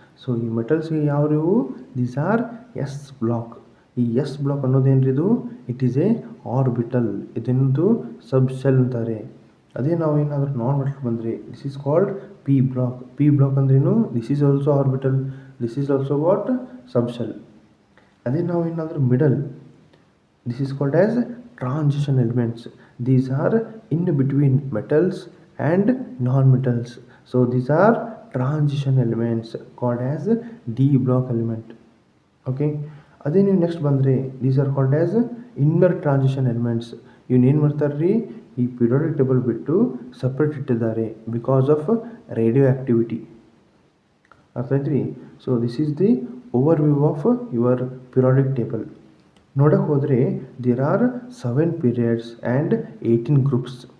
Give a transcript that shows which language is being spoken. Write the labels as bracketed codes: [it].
[kn] So ಈ ಮೆಟಲ್ಸ್ಗೆ ಯಾವ್ಯಾವು, [en] These are S block. ಈ S block [kn] ಅನ್ನೋದೇನ್ರಿದು, [en] It is a orbital. [kn] ಇದನ್ನದು sub shell ಅಂತಾರೆ. ಅದೇ ನಾವು ಏನಾದರೂ ನಾನ್ ಮೆಟಲ್ ಬಂದರೆ [en] This is called P block. P block ಅಂದ್ರೇನು, this is also orbital, this is also what, subshell. [kn] ಅದೇ ನಾವು ಏನಾದರೂ [en] Middle, this is called as transition elements. These are in between metals and non-metals. So these are transition elements called as D block element. Okay, [kn] ಅದೇ ನೀವು next ಬಂದರೆ [en] these are called as inner transition elements. [kn] ಇವನ್ನ ಏನು ಮಾಡ್ತಾರ್ರಿ, ಈ periodic table ಬಿಟ್ಟು separate ಇಟ್ಟಿದ್ದಾರೆ [en] Because of radioactivity. [kn] ಅರ್ಥ ಆಯ್ತು. [en] So this is the overview of your periodic table. [kn] ನೋಡಕ್ಕೆ ಹೋದರೆ [en] There are 7 periods and 18 groups.